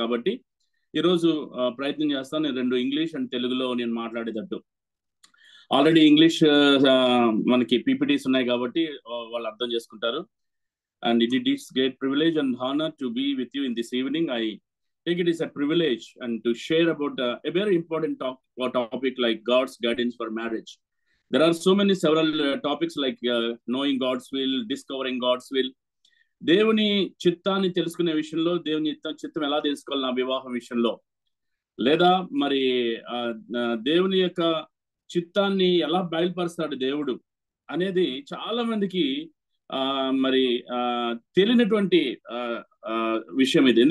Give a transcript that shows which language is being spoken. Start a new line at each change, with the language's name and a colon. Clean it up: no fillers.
Telugu: కాబట్టి ఈరోజు ప్రయత్నం చేస్తాను నేను 2 ఇంగ్లీష్ అండ్ తెలుగులో నేను మాట్లాడేటట్టు. ఆల్రెడీ ఇంగ్లీష్ మనకి పీపీటీస్ ఉన్నాయి కాబట్టి వాళ్ళు అర్థం చేసుకుంటారు.
English: And it's great privilege and honour to be with you in this evening. I think it is a privilege and to share about a very important topic like God's guidance for marriage. There are several topics like knowing God's will, discovering God's will.
Telugu: దేవుని చిత్తాన్ని తెలుసుకునే విషయంలో, దేవుని చిత్తం ఎలా తెలుసుకోవాలి నా వివాహం విషయంలో, లేదా మరి దేవుని యొక్క చిత్తాన్ని ఎలా బయలుపరుస్తాడు దేవుడు అనేది చాలా మందికి మరి తెలియనటువంటి విషయం ఇది.